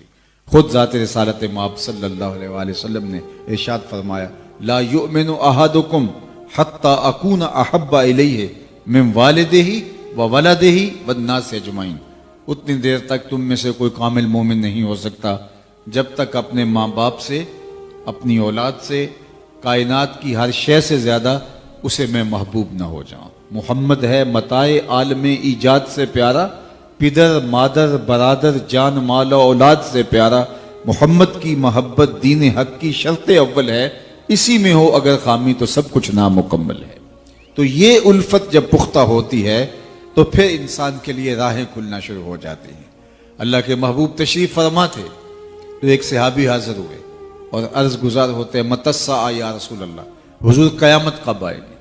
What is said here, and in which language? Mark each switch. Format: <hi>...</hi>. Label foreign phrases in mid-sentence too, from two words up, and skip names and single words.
<ur>خود ذات رسالت مآب</ur> <ar>صلی اللہ علیہ وآلہ وسلم</ar> <ur>نے ارشاد فرمایا</ur> <ar>لا یؤمن احدکم حتی اکون احب الیہ من والدہ وولدہ والناس اجمعین۔</ar> <ur>اتنی دیر تک تم میں سے کوئی کامل مومن نہیں ہو سکتا جب تک اپنے ماں باپ سے، اپنی اولاد سے، کائنات کی ہر شے سے زیادہ اسے میں محبوب نہ ہو جاؤں۔ محمد ہے متاع عالم ایجاد سے پیارا، پدر مادر برادر جان مال و اولاد سے پیارا۔ محمد کی محبت دین حق کی شرط اول ہے، اسی میں ہو اگر خامی تو سب کچھ نامکمل ہے۔ تو یہ الفت جب پختہ ہوتی ہے تو پھر انسان کے لیے راہیں کھلنا شروع ہو جاتی ہیں۔ اللہ کے محبوب تشریف فرما تھے تو ایک صحابی حاضر ہوئے اور عرض گزار ہوتے ہیں</ur> <ar>متی الساعہ یا رسول اللہ،</ar> <ur>حضور قیامت کب آئے گی؟</ur>